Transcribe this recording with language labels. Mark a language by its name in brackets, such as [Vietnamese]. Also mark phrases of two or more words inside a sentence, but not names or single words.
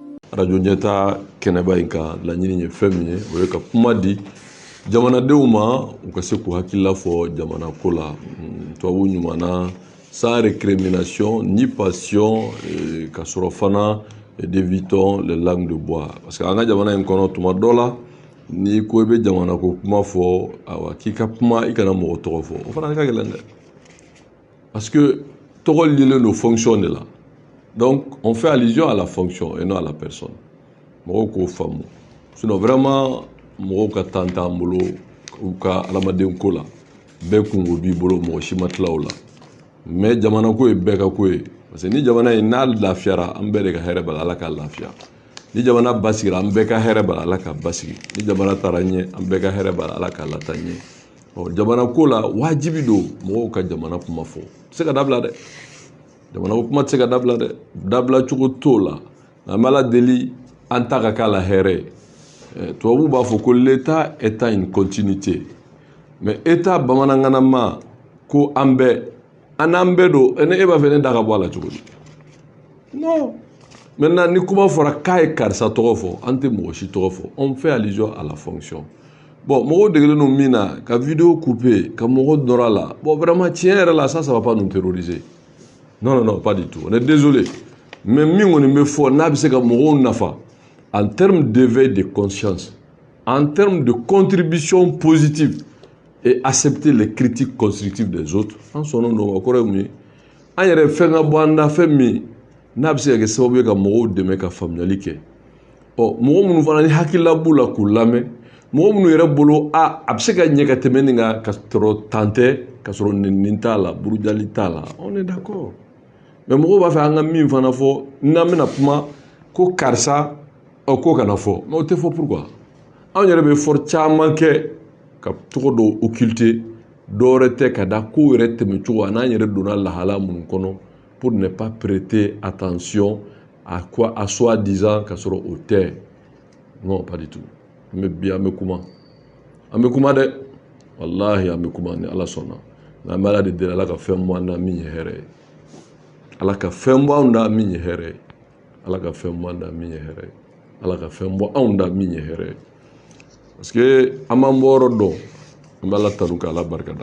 [Bambara] radio ɲɛta kɛnɛba in kan laɲini ye fɛn min ye o ye ka kuma di jamanadenw ma u ka se k'u hakilila fɔ jamana ko la tubabu ɲuman na [French] sans récrimination [Bambara] ni passion ka sɔrɔ fana [French] d'évitons les langues de bois parce que [Bambara] an ka jamana in kɔnɔ tuma dɔ la ni ko i bɛ jamana ko kuma fɔ awa k'i ka kuma i kana mɔgɔ tɔgɔ fɔ o fana ka gɛlɛn dɛ [French] parce que [Bambara] tɔgɔ lilen don [French] fonction de [Bambara] la. [French] Donc, on fait allusion à la fonction et non à la personne. [Bambara] Mɔgɔw k'o faamu. [French] Sinon, vraiment, [Bambara] mɔgɔw ka temps t'an bolo u ka adamaden ko la. Bɛɛ kungo b'i bolo mɔgɔ si ma tila o la. Mais jamana ko ye bɛɛ ka ko ye. [French] Parce que [Bambara] ni jamana in n'a lafiyara an bɛɛ de ka hɛrɛ b'a la Ala ka lafiya. Ni jamana basigira an bɛɛ ka hɛrɛ b'a la Ala ka basigi. Ni jamana taara ɲɛ an bɛɛ ka hɛrɛ b'a la Ala ka lataa ɲɛ. Jamana ko la wajibi don mɔgɔw ka jamana kuma fɔ. Se ka dabila dɛ. Jamana ko kuma tɛ se ka dabila dɛ. Dabila cogo t'o la. An bɛ Ala deli an ta ka k'a la hɛrɛ ye. Tubabu b'a fɔ ko [French] l'État est une continuité. [Bambara] Mais État bamanankanama ko an bɛɛ an n'an bɛɛ don e b'a fɛ ne da ka bɔ a la cogo di? [French] Non. [Bambara] Maintenant ni kuma fɔra k'a ye karisa tɔgɔ fɔ an tɛ mɔgɔ si tɔgɔ fɔ. [French] On fait allusion à la fonction. Bon, [Bambara] mɔgɔw degelen don min na ka [French] vidéo couper [Bambara] ka mɔgɔw nɔrɔ a la. [French] Bon, vraiment [Bambara] tiɲɛ yɛrɛ la [French] ça va pas nous terroriser. Non, pas du tout. On est désolé. Mais [Bambara] min kɔni bɛ fɔ n'a bɛ se ka mɔgɔw nafa [French] en termes d'éveil de conscience, en termes de contribution positive et accepter les critiques constructives des autres, en son nom, [Bambara] o kɔrɔ ye mun ye? An yɛrɛ fɛn ka bɔ an da fɛn min n'a bɛ se ka kɛ sababu ye ka mɔgɔw dɛmɛ ka faamuyali kɛ. Mɔgɔ minnu fana ni hakilila b'u la k'u lamɛn, mɔgɔ minnu yɛrɛ bolo a bɛ se ka ɲɛ ka tɛmɛ nin kan ka sɔrɔ tan tɛ, ka sɔrɔ nin t'a la, burujali t'a la, [French] on est d'accord. [Bambara] Mais mɔgɔw b'a fɛ an ka min fana fɔ n'an bɛna kuma ko karisa ko kana fɔ mais o tɛ fɔ pourquoi anw yɛrɛ bɛ effort caman kɛ ka tɔgɔ dɔw occulter dɔwɛrɛ tɛ ka da kow yɛrɛ tɛmɛ cogo a n'an yɛrɛ donna lahala minnu kɔnɔ [French] pour ne pas prêter attention à quoi à soi-disant [Bambara] ka sɔrɔ o tɛ [French] non pas du tout mais [Bambara] bi an bɛ kuma dɛ wallahi an bɛ kuma ni Ala sɔnna nka an bɛ Ala de deli Ala ka fɛn bɔ an na min ye hɛrɛ ye. Ala ka fɛn bɔ anw da min ye hɛrɛ ye. Ala ka fɛn bɔ anw da min ye hɛrɛ ye. Ala ka fɛn bɔ anw da min ye hɛrɛ ye. [French] Parce que [Bambara] an b'an bɔ yɔrɔ dɔn an bɛ Ala tanu ka Ala barikada.